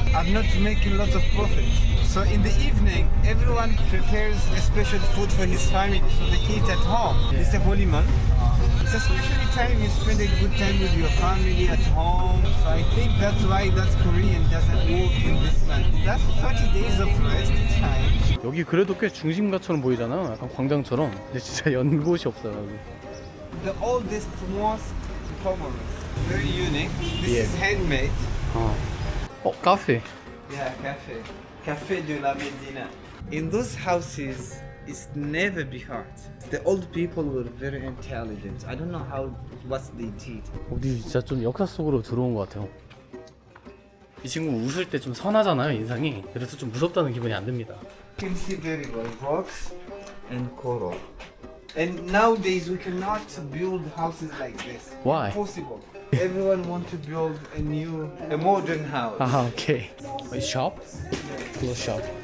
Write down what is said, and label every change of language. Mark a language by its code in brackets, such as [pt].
[en] I'm not making lots of profit. So in the evening, everyone prepares a special food for his family, so they eat at home. It's a holy month. It's a special time you spend a good time with your family at home. So I think that's why that Korean doesn't work in this month. That's 30 days of rest, it's fine. [ko] 여기 그래도 꽤 중심가처럼 보이잖아. 약간 광장처럼. 근데 진짜 연곳이 없어요. [en] The oldest mosque in Comoros. Very unique. This is handmade. [ko] 카페. [en] Yeah, cafe. Café de la Medina. In those houses, it's never be hard. The old people were very intelligent. I don't know what they did. [ko] 어디 진짜 좀 역사 속으로 들어온 것 같아요. 이 친구 웃을 때 좀 선하잖아요, 인상이. 그래서 좀 무섭다는 기분이 안 듭니다. [en] You can see very well rocks and coral. And nowadays we cannot build houses like this. Why? Impossible. Everyone want to build a modern house. 아, 오케이. 샵? 클로즈 샵.